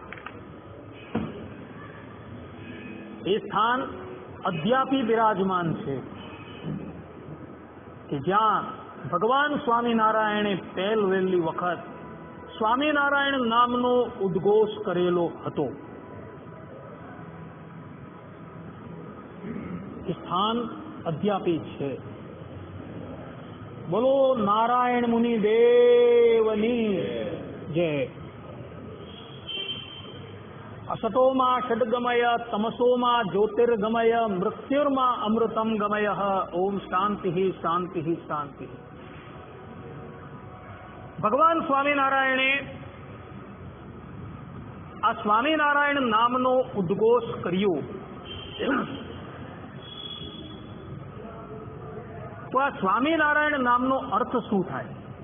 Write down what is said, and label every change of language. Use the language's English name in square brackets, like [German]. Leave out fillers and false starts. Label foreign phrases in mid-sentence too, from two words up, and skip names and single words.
[Gujarati] એ સ્થાન અદ્યાપી બિરાજમાન છે કે જ્યાં ભગવાન સ્વામિનારાયણે પહેલી વખત સ્વામિનારાયણ નામનો ઉદ્ઘોષ કરેલો હતો. એ સ્થાન અદ્યાપી છે. બોલો નારાયણ મુનિ દેવની જય. [Sanskrit] असतोमा षड्गमय तमसोमा ज्योतिर्गमय मृत्युर्मा अमृतम गमय. ओम शांति शांति शांति. [Gujarati] ભગવાન સ્વામિનારાયણે આ સ્વામિનારાયણ નામનો ઉદ્ઘોષ કર્યો. તો આ સ્વામિનારાયણ નામનો અર્થ શું થાય?